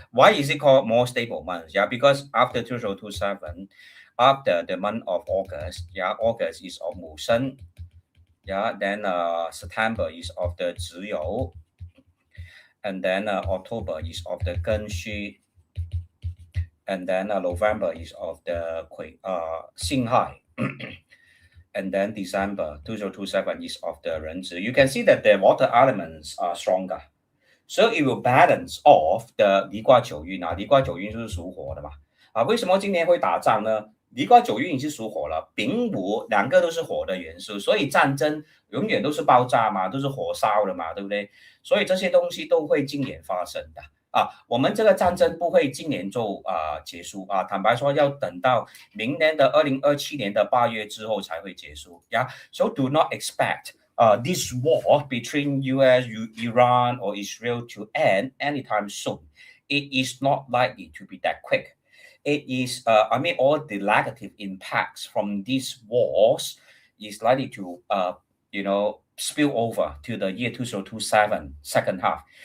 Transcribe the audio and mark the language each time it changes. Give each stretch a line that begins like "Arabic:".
English: Why is it called more stable months? Yeah, because after 2027, after the month of August, yeah, August is of Musen, yeah, then September is of the Ziyou, and then October is of the Genshu, and then November is of the Xinghai. And then December 2027 is of the Renzi. You can see that the water elements are stronger. So it will balance off the
Chinese: 离卦九运啊，离卦九运就是属火的嘛。为什么今年会打仗呢？离卦九运已经属火了，丙午两个都是火的元素，所以战争永远都是爆炸嘛，都是火烧的嘛，对不对？所以这些东西都会今年发生的。我们这个战争不会今年就结束啊，坦白说要等到明年的2027年的8月之后才会结束呀。
English: So do not expect this war between US, Iran, or Israel to end anytime soon. It is not likely to be that quick. It is, all the negative impacts from these wars is likely to, spill over to the year 2027 second half.